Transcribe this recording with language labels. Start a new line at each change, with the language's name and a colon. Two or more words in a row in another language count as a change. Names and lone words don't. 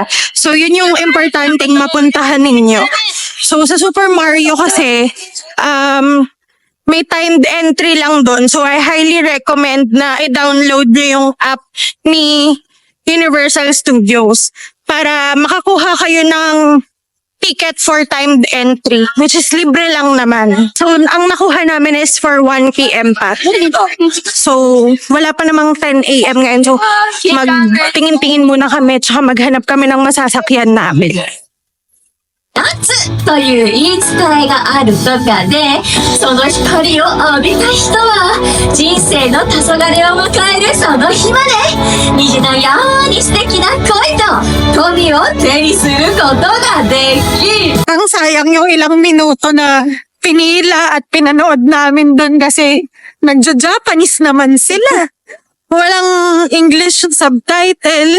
Filipino: So, yun yung importanteng mapuntahan ninyo. So, sa Super Mario kasi, may timed entry lang doon.
English: So, I highly recommend
Filipino: na i-download nyo yung app ni Universal Studios para makakuha kayo ng ticket
English: for timed entry, which is
Filipino: libre lang naman. So, ang nakuha namin
English: is for
Filipino: 1 p.m. pa. So, wala pa namang 10 a.m. ngayon. So, magtingin-tingin muna kami tsaka maghanap kami ng masasakyan namin.
Japanese: 夏という言い伝えがあるとかで、その光を浴びた人は人生の黄昏を迎えるその日まで虹のように素敵な恋と富を手にすることができる。
Filipino: Ang sayang yung ilang minuto na pinila at pinanood namin doon kasi nagja-Japanese naman sila. Walang
English: English subtitle.